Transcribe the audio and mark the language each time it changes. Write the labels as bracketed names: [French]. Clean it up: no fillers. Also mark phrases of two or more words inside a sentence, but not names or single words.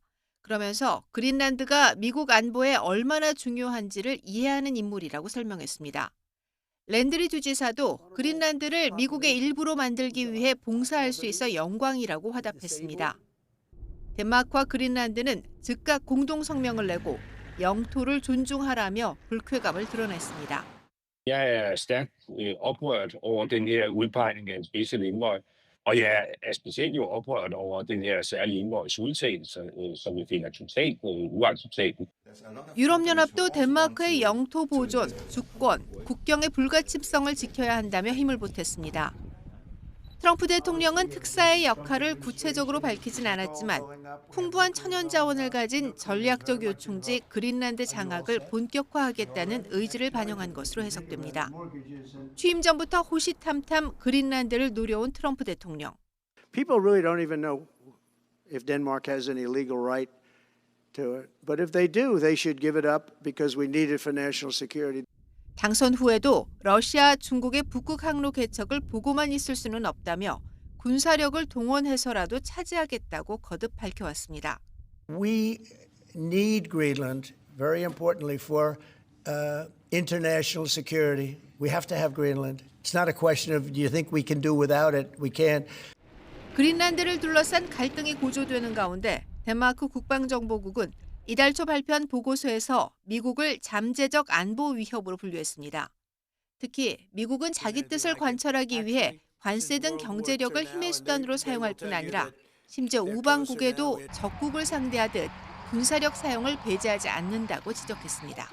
[Korean] 그러면서 그린란드가 미국 안보에 얼마나 중요한지를 이해하는 인물이라고 설명했습니다. 랜드리 주지사도 그린란드를 미국의 일부로 만들기 위해 봉사할 수 있어 영광이라고 화답했습니다. 덴마크와 그린란드는 즉각 공동 성명을 내고 영토를 존중하라며 불쾌감을 드러냈습니다. [Danish] Jeg er stærkt oprørt over den her udpegning af en spidse indvøj, og jeg er specielt jo oprørt over den her særlige indvøjs udtalelse, som vi finder totalt uacceptabel. [Korean] 유럽연합도 덴마크의 영토 보존, 주권, 국경의 불가침성을 지켜야 한다며 힘을 보탰습니다. 트럼프 대통령은 특사의 역할을 구체적으로 밝히진 않았지만 풍부한 천연 자원을 가진 전략적 요충지 그린란드 장악을 본격화하겠다는 의지를 반영한 것으로 해석됩니다. 취임 전부터 호시탐탐 그린란드를 노려온 트럼프 대통령. [English] People really don't even know if Denmark has any legal right to it. But if they do, they should give it up because we need it for national security. [Korean] 당선 후에도 러시아, 중국의 북극 항로 개척을 보고만 있을 수는 없다며 군사력을 동원해서라도 차지하겠다고 거듭 밝혀왔습니다. [English] We need Greenland, very importantly, for international security. We have to have Greenland. It's not a question of do you think we can do without it? We can't. [Korean] 그린란드를 둘러싼 갈등이 고조되는 가운데 덴마크 국방정보국은 이달 초 발표한 보고서에서 미국을 잠재적 안보 위협으로 분류했습니다. 특히 미국은 자기 뜻을 관철하기 위해 관세 등 경제력을 힘의 수단으로 사용할 뿐 아니라 심지어 우방국에도 적국을 상대하듯 군사력 사용을 배제하지 않는다고 지적했습니다.